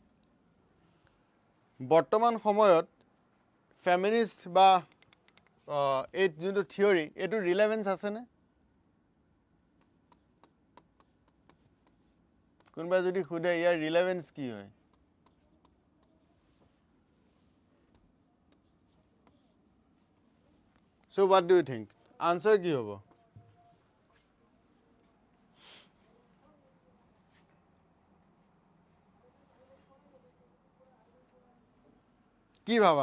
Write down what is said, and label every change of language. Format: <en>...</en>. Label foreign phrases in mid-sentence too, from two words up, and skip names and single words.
<as>বৰ্তমান সময়ত ফেমিনিষ্ট বা এই যোনটো থিয়ৰী এইটো ৰিলেভেঞ্চ আছেনে? কোনোবাই যদি সোধে ইয়াৰ ৰিলেভেঞ্চ কি হয়?</as> <en>So what do you think?</en> <as>Answer কি হ'ব? কি ভাবা?</as>